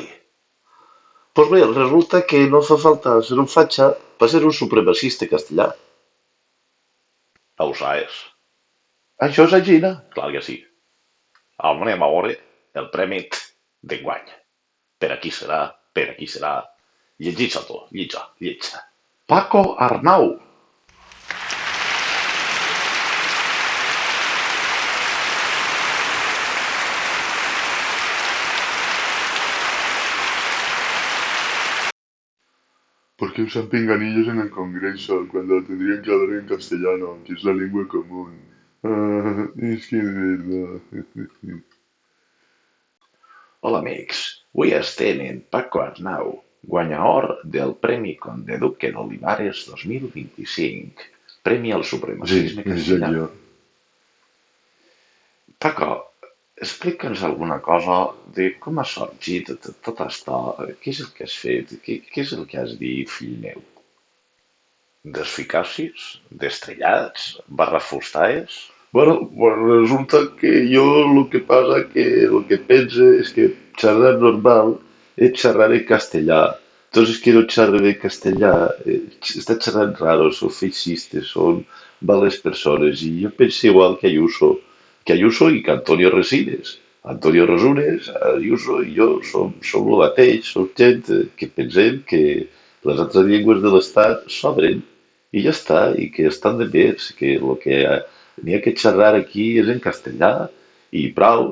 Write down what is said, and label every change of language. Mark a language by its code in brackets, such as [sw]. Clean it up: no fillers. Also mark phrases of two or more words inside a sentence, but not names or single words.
[ca] Pues bé, resulta que no fa falta ser un fatxa per ser un supremacista castellà. Ho saps? Això és Gina. Clar que sí. Anem a veure el tràmit d'enguany. Per aquí serà, per aquí serà. Llegitja tu, lletja. Paco Arnau. [es] ¿Por qué usan pinganillos en el Congreso cuando tendrían que hablar en castellano, que es la lengua común? Es que de verdad. [ca] Hola amics, avui estem en Paco Arnau, guanyador del Premi Conde Duque d'Olivares 2025, Premi al [es] Sí, [ca] supremacisme [es] soy [ca] castellà. [es] yo. [ca] Paco, explica'ns alguna cosa de com ha sorgit tot això, què és el que has fet, què és el que has dit, fill meu? D'eficacis, d'estrellats, barrafustades. [es] Bueno, pues resulta que yo lo que pasa que lo que pienso es que charlar normal es charlar en castellà. Entonces quiero charlar en castellà. Está charlando raro, son feixistes, son malas personas. Y yo pensé igual que Ayuso y que Antonio Resines. [ca] Antonio Resines, Ayuso i jo som el mateix, som gent que pensem que les altres llengües de l'Estat s'obren i ja està, i que estan de més, que el que n'hi ha que xerrar aquí és en castellà i prou.